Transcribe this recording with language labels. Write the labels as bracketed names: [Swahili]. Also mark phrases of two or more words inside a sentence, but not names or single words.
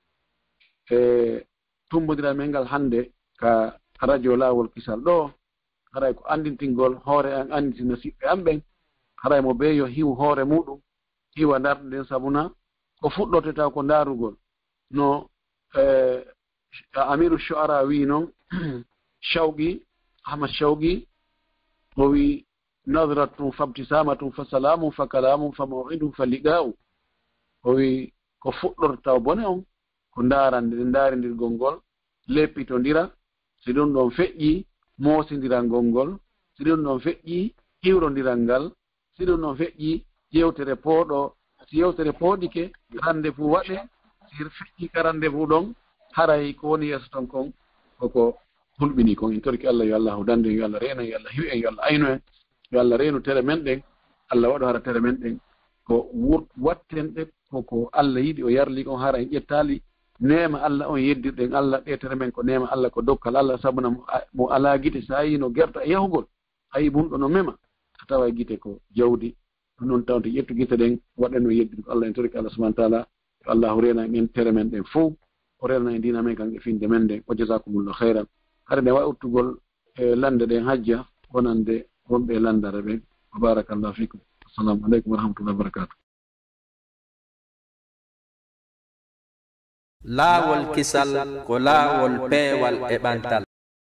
[Fula] e tumbodira men ngal hannde ka radio laawol kisal ɗo haray ko andintingol hoore an anditina siɓɓe am ɓen haray mo ɓe yo hiw hoore muɗum hiwa ndarɗe nden sabuna ko fuɗɗote taw ko ndaarugol no [Arabic] أمير الشعراء [Fula] wi noon shawqi ahmad shawqi o wi [Arabic] نظرة فابتسامة فسلام فكلام فموعد فلقاء [Fula] o wi ko fuɗɗorta bone on ko ndaarande ndaarindirgol ngol leppitondira si ɗum ɗon feƴƴi moosidirangol ngol si ɗum ɗon feƴƴi hiwrondiral ngal si ɗum ɗon feƴƴi yewtere pooɗo si yewtere pooɗike rendez-vous waɗe si feƴƴi ka rendez-vous ɗon haray ko woni yeeso ton kon koko hulɓini kon en torki Allah yo Allah dande yo Allah reena yo Allah hiw en yo Allah ayno en yo Allah reenu tere men ɗen Allah waɗo hara tere men ɗen ko watten ɗe koko Allah yiɗi o yarli on hara en ƴettali neema Allah on yeddirɗen Allah ɗe tere men ko neema Allah ko dokkal Allah sabuna mo ala gite sa yi no gerta e yahugol ayi bunɗo no mema a tawa gite ko jawdi ɗum noon tawde ƴettu gite ɗen waɗen no yeddirko Allah en torki Allah [Arabic] سبحانه وتعالى [Fula] yo Allah reena en tere men ɗen fof o relna e dina men kan e finde men nde o [Arabic] جزاكم الله خيرا [Fula] hade nde wawi uttugol e lande ɗen hajja wonande wonɓe landare ɓen [Arabic] وبارك الله فيكم السلام عليكم ورحمة الله وبركاته [Fula] laawol kisal ko laawol peewal e ɓantal